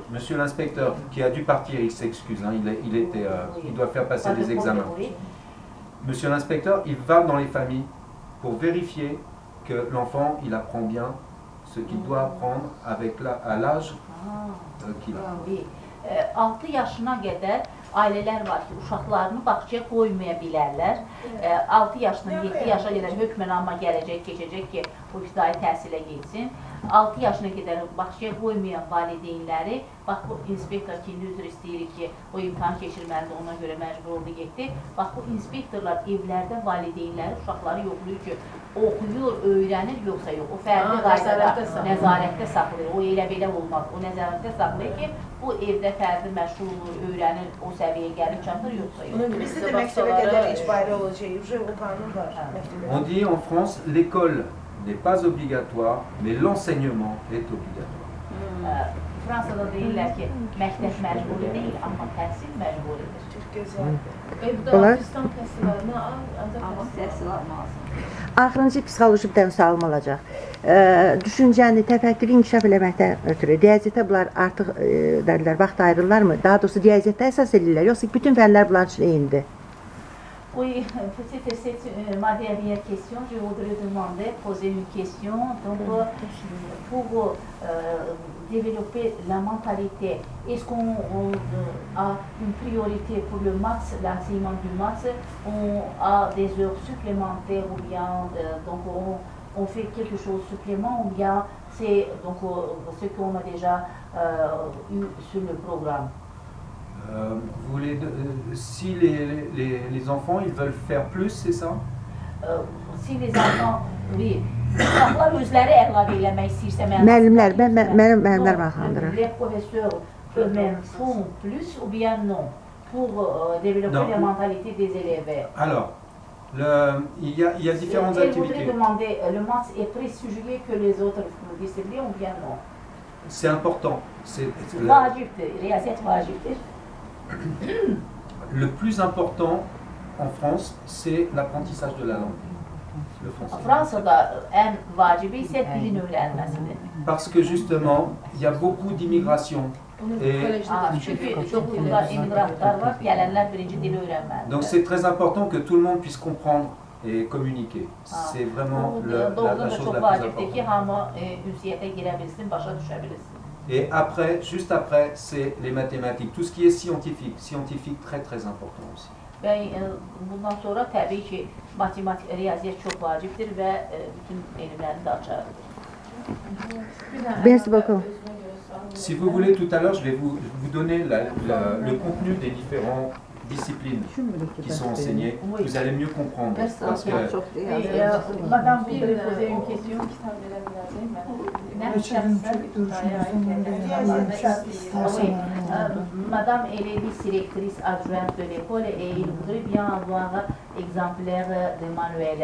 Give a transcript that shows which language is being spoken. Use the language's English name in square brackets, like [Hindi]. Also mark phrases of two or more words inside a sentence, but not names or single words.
[French] Monsieur l'inspecteur qui a dû partir, il s'excuse, hein, il doit faire passer des examens. Monsieur l'inspecteur, il va dans les familles pour vérifier que l'enfant, il apprend bien ce qu'il doit apprendre à l'âge qu'il a. [Azerbaijani] 6 yaşına qədər ailələr var ki, uşaqlarını bağçaya qoymaya bilərlər. 6 yaşdan 7 yaşa qədər hökmən amma gələcək, keçəcək ki, o ibtidai təhsilə getsin. 6 yaşına qədər bağçaya qoymayan valideynləri, bax bu inspektor ki, üzr istəyirik ki, o imtahan keçirməlidir, ona görə məcbur oldu getdi. Bax bu inspektorlar evlərdə valideynləri, uşaqları yoxlayır ki, oxuyur, öyrənir, yoxsa yox. O fərdi qaydada, nəzarətdə saxlayır. O elə belə olmaz. O nəzarətdə saxlayır ki, bu evdə fərdi məşğul olur, öyrənir, o səviyyəyə gəlir, çatır, yoxsa yox. Bizdə də məktəbə qədər icbari olacaq, o qanun var. [French] On dit en France, l'école n'est pas obligatoire, mais l'enseignement est obligatoire. [Azerbaijani] Fransada deyirlər ki, məktəb məcburi deyil, amma təhsil məcburidir. Çox gözəldir. Bu da Pakistan təhsillərinə Amma təhsil almalısın. Axırıncı psixoloji bir dənə sualım olacaq. Düşüncəni, təfəkkürü inkişaf eləməkdən ötürü riyaziyyətə bunlar artıq dərlər, vaxt ayırırlarmı? Daha doğrusu riyaziyyətdə əsas edirlər, yoxsa bütün fənlər bunlar üçün eynidir? [French] Oui, c'est ma dernière question. Je voudrais demander, poser une question. Donc, pour développer la mentalité, est-ce qu'on a une priorité pour le maths, l'enseignement du maths? On a des heures supplémentaires ou bien donc on fait quelque chose de supplément ou bien c'est donc ce qu'on a déjà eu sur le programme? Vous voulez, si les enfants ils veulent faire plus, c'est ça? Si les enfants, oui. [Azerbaijani] Uşaqlar özləri əlavə eləmək istəyirsə, müəllimlər maraqlandırır. [French] Les professeurs eux-mêmes font plus ou bien non pour développer la mentalité des élèves? Alors, il y a différentes activités. Je voudrais demander, le maths est plus sujet que les autres disciplines ou bien non? C'est important. [Azerbaijani] Vacibdir, riyaziyyət vacibdir. [French] Le plus important en France, c'est l'apprentissage de la langue. Le français. [Azerbaijani] Fransada ən vacibi isə dilin öyrənməsidir. [French] Parce que justement, il y a beaucoup d'immigration. [Azerbaijani] Çünki çoxluqda immigrantlar var, gələnlər birinci dili öyrənməlidir. [French] Donc c'est très important que tout le monde puisse comprendre et communiquer. C'est vraiment la chose la plus importante. Et après, juste après, c'est les mathématiques. Tout ce qui est scientifique. Scientifique, très très important aussi. [Azerbaijani] Bundan sonra təbii ki, matematik, riyaziyyat çox vacibdir və bütün elmləri də açardır. [French] Merci beaucoup. Si vous voulez, tout à l'heure, je vais vous donner le contenu des disciplines qui sont enseignées, vous allez mieux comprendre. Parce que Madame voudrait poser une question. Oui, Madame, elle est directrice adjointe de l'école et il voudrait bien avoir exemplaire de manuel.